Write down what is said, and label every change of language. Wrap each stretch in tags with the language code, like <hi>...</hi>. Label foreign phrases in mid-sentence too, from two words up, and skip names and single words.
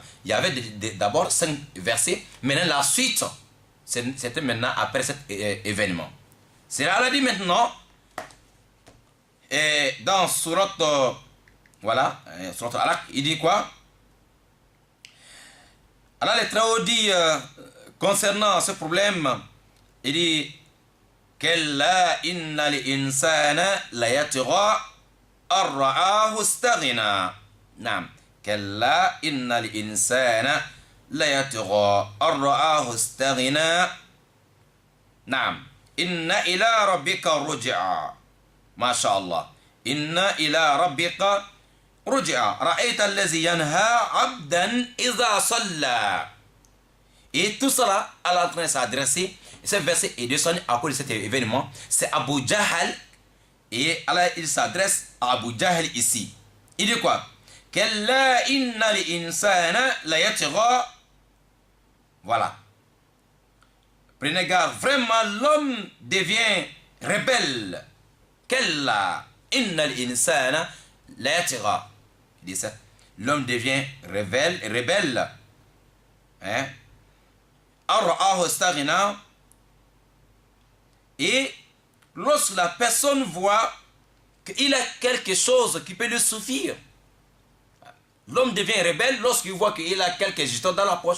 <fr>Il y avait d'abord 5 versets, maintenant la suite, c'était maintenant après cet événement. C'est là, Allah dit maintenant, et dans surat voilà, surat Al-Alaq, il dit quoi? Allah le Très-Haut dit concernant ce problème, il dit</fr> <ar>كلا إن الإنسان ليطغى أن رآه استغنى.</ar> <fr>Naam.</fr> <ar>كلا إن الإنسان ليطغى أن رآه استغنى. نعم. إن إلى ربك الرجعى. ما شاء الله. إن إلى ربك الرجعى. أرأيت الذي ينهى عبدا إذا صلى.</ar> <fr>Et tout cela, Allah est en train de s'adresser. Ce verset est descendu à cause de cet événement. C'est Abu Jahl. Et Allah, il s'adresse à Abu Jahl ici. Il dit quoi?</fr> <ar>كلا إن الإنسان ليطغى.</ar> <fr>Voilà. Prenez garde. Vraiment, l'homme devient rebelle.</fr> <ar>كلا إن الإنسان ليطغى.</ar> <fr>Il dit ça. L'homme devient rebelle.</fr> <ar>Hein? أن رآه استغنى.</ar> <fr>Et lorsque la personne voit qu'il a quelque chose qui peut lui suffire, l'homme devient rebelle lorsqu'il voit qu'il a quelques jetons dans la poche.</fr>